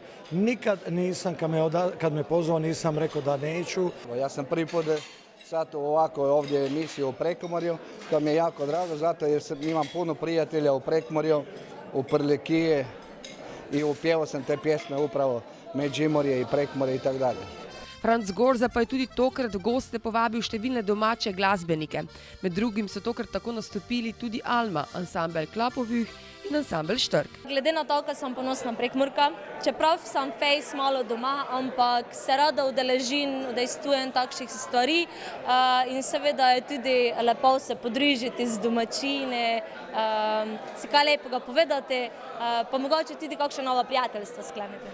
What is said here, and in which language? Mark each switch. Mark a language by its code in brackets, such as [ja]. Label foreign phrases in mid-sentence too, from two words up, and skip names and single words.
[hr] Nikad nisam, kad me pozvao, nisam rekao da neću. Ja sam prvi put sad ovako ovdje emisiju u Prekomorju, to mi je jako drago, zato jer imam puno prijatelja u Prekomorju, u Prlikije i upjevao sam te pjesme upravo Međimorje i Prekomorje i tako dalje. [sl] Franc Gorza pa je tudi tokrat v goste povabil številne domače glasbenike. Med drugim so tokrat tako nastopili tudi Alma, ansambel Klapovih in ansambel Štrk. Glede na to, da sem ponosna Prekmurka, čeprav sem fejs malo doma, ampak se rada udeležim, udejstvujem takšnih stvari in seveda je tudi lepo se podružiti z domačine, si kaj lepega povedati, pa mogoče tudi kakšno novo prijateljstvo skleniti.